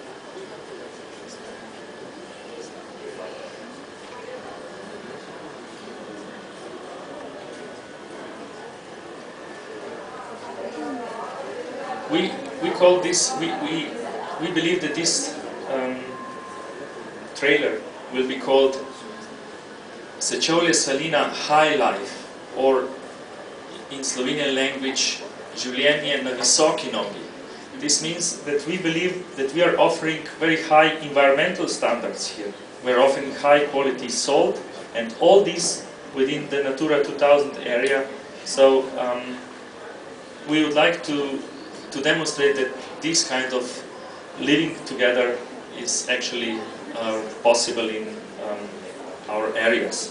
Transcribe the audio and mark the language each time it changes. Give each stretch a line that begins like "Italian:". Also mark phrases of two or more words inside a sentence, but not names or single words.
English: We call this, we believe that this trailer will be called Sečovlje Salina High Life, or in Slovenian language,
Slovenian: življenje na visoki nogi.
English: This means that we believe that we are offering very high environmental standards here. We are offering high quality salt, and all this within the Natura 2000 area. So we would like to demonstrate that this kind of living together is actually possible in our areas.